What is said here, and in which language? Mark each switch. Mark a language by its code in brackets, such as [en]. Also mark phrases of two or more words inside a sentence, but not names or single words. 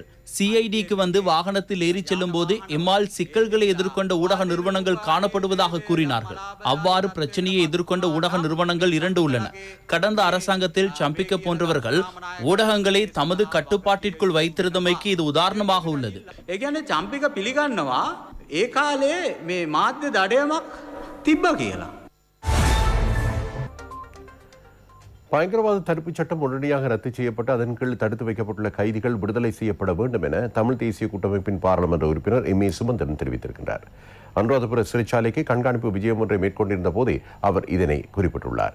[ta] சிஐடிக்கு வந்து வாகனத்தில் ஏறிச் செல்லும் போது எம்மால் சிக்கல்களை எதிர்கொண்ட ஊடக நிறுவனங்கள் காணப்படுவதாக கூறினார்கள். அவ்வாறு பிரச்சனையை எதிர்கொண்ட ஊடக நிறுவனங்கள் 2 உள்ளன. கடந்த அரசாங்கத்தில் சம்பிக்க போன்றவர்கள் ஊடகங்களை தமது கட்டுப்பாட்டிற்குள் வைத்திருந்தமைக்கு இது உதாரணமாக உள்ளது. [si] ඒ කියන්නේ චම්පික පිළිගන්නවා ඒ කාලේ මේ මාධ්‍ය දඩයමක් තිබ්බ කියලා. [ta] பயங்கரவாத தடுப்புச் சட்டம் உடனடியாக ரத்து செய்யப்பட்டு அதன் கீழ் தடுத்து வைக்கப்பட்டுள்ள கைதிகள் விடுதலை செய்யப்பட வேண்டும் என தமிழ் தேசிய கூட்டமைப்பின் பாராளுமன்ற உறுப்பினர் M.A. சுமந்திரன் தெரிவித்திருக்கின்றார். அனுராதபுர சிறைச்சாலைக்கு கண்காணிப்பு விஜயம் ஒன்றை மேற்கொண்டிருந்த போதே அவர் இதனை குறிப்பிட்டுள்ளார்.